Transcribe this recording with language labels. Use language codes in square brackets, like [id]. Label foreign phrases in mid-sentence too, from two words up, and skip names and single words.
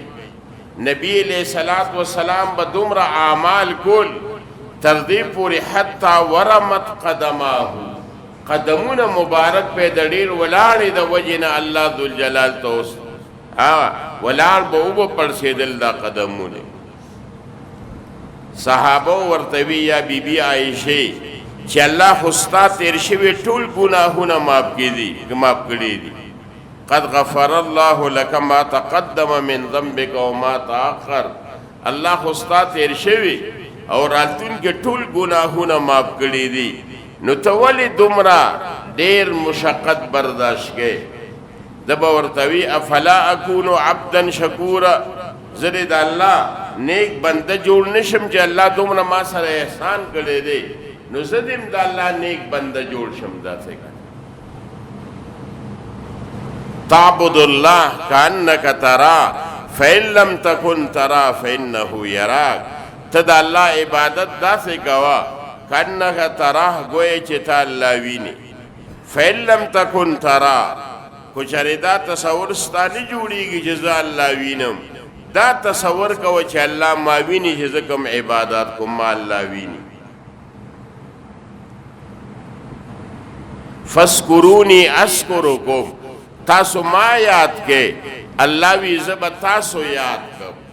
[ps] نبی [ar] علیہ الصلوۃ والسلام [ps] به دومره اعمال کول تر دې پورې حتی ورمت قدماه، قدمونه مبارک په د ډېر ولاړې د وجې نه الله ذوالجلال ته اوس ولاړ به اوبه پړسېدل دا قدمونه. صحابه ورته وی یا بیبي عایشې چې الله خو ستا تېر شوي ټول ګناهونه معاف کړي دي. [ar] قد غفر الله لك ما تقدم من ذنبك وما تأخر. [ps] الله خو ستا تېر شوي او راتلونکي ټول ګناهونه معاف کړي دي. نو ته ولې دومره ډېر مشقت برداشت کوې؟ ده به ورته وي [ar] افلا اکونو عبدا شکورا، [ps] زه د الله نیک بنده جوړ نشم چې الله دومره ما سره احسان کړی دی، نو زه دې د الله نیک بنده جوړ شم. [ar] داسې تعبد الله کأنک تراه فإن لم تکن تراه فإنه یراک. [ps] ته د الله عبادت داسې کوه [ar] کأنک تراه [ps] گویا چې تا الله ویني. [ar] فإن لم تکن تراه، [ps] خو چېرې دا تصور ستا نه جوړېږي چې زه الله وینم، دا تصور کوه چې الله ما ویني چې زه کوم عبادات کوم ما الله ویني. [ar] فاذکرونی اذکرکم، [ps] تاسو ما یاد کې الله وی زه به تاسو یاد کړم.